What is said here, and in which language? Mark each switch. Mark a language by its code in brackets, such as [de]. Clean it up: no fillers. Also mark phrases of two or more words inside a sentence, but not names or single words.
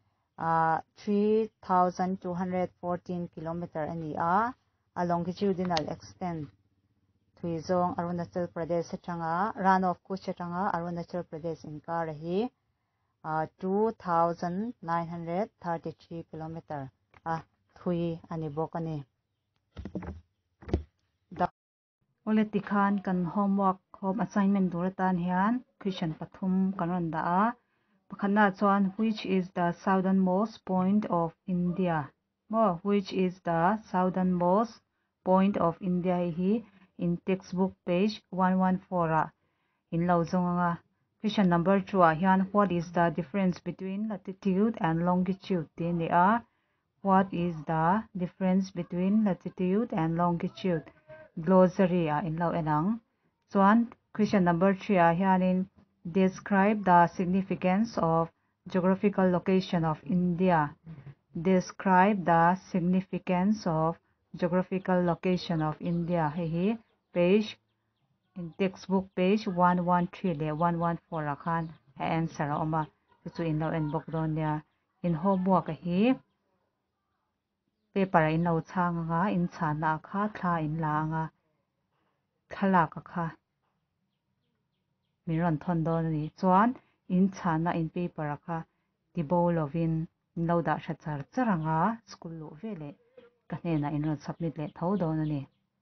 [lus] 3,214 kilometer ani a [en] longitudinal extent [lus] thuizong Arunachal Pradesh atanga Rann of Kutch atanga Arunachal Pradesh in kar hi 2,933 kilometer thui ani bokani. Politikhan kan [en] homework home assignment [lus] duratan hian question pathum kanron da a pakhanna chuan [en] which is the southernmost point of India, which is the southernmost point of India [lus] hi in textbook page 114 a in lo zonga. [en] Question number 2 [lus] a hian [en] what is the difference between latitude and longitude [lus] ti ni a. [en] What is the difference between latitude and longitude? Glossary [lus] in lo enang. Chuan [en] question number 3 [lus] a hianin [en] describe the significance of geographical location of India. Describe the significance of geographical location of India. [lus] Hi page in textbook page 113 le 114 a khan answer a oma chu in lo en bok don ya. In homework hi paper in lo changa in chana kha thla in la nga thala ka kha miron thon don ni chuan in chana in paper kha tibol lovin lo da thachar charanga school lo vele ka hne na in submit le tho don ani.